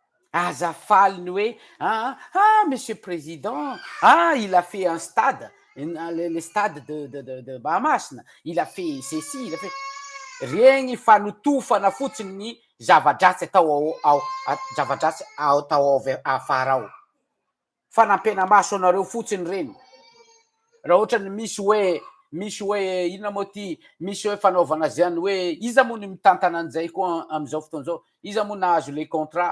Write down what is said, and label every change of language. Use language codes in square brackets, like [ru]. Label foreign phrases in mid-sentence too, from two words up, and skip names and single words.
[mg] azafaliny hoe [fr] monsieur président, il a fait un stade, le stade de Mahamasina, il a fait ceci, il a fait [mg] regny fanotofana fotsiny ny zava-dratsy atao zava-dratsy atao afara ao. Fanampena maso anareo fotsiny reny. Raha ohatra ny misy hoe inona moa ty, misy hoe fanaovana zany hoe iza moa ny mitantana an'izay koa am'izao fotoana zao, iza moa nahazo [fr] le contrat.